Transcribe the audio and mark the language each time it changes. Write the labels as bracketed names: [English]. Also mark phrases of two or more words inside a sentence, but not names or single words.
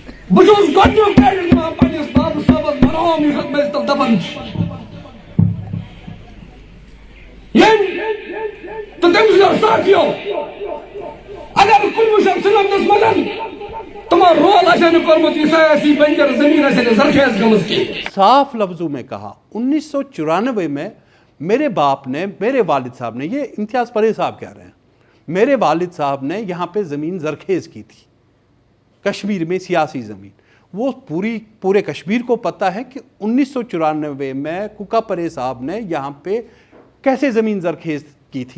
[Kashmiri] بہٕ چھُس گۄڈٕنیُک کریڈِٹ دِوان پنٛنِس بابہٕ صٲبَس مرحوٗم یُس اَتھ منٛز تِم دَپان چھِ ییٚمۍ تہٕ تٔمۍ سٕنٛدیو ساتھیو اگر 1997 منٛز تمو رول آسہِ نہٕ کوٚرمُت یہِ سیاسی بنجر زمین آسہِ نہٕ زرخیز گٔمٕژ کینٛہہ. [Hindi] साफ लफ्जों में कहा 1994 में मेरे बाप ने, मेरे वालिद साहब ने, ये इम्तियाज़ परे साहब कह रहे हैं, मेरे वालिद साहब ने यहाँ पे ज़मीन जरखेज़ की थी कश्मीर में, सियासी ज़मीन. वो पूरे कश्मीर को पता है कि 1994 में कुका परे साहब ने यहाँ पे कैसे ज़मीन जरखेज़ की थी.